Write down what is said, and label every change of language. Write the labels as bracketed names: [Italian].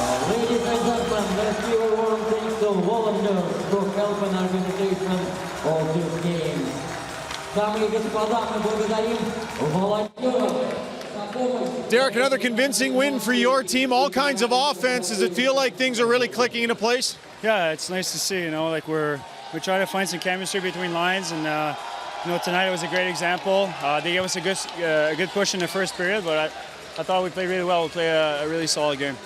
[English] Ladies and gentlemen, let's give a warm thanks to volunteers to help in organization of this game. [Russian] Дамы и господа, мы благодарим волонтеров. [English] Derek, another convincing win for your team. All kinds of offense. Does it feel like things are really clicking into place? Yeah, it's nice to see. Like we're trying to find some chemistry between lines, and tonight it was a great example. They gave us a good push in the first period, but I thought we played really well. We played a really solid game.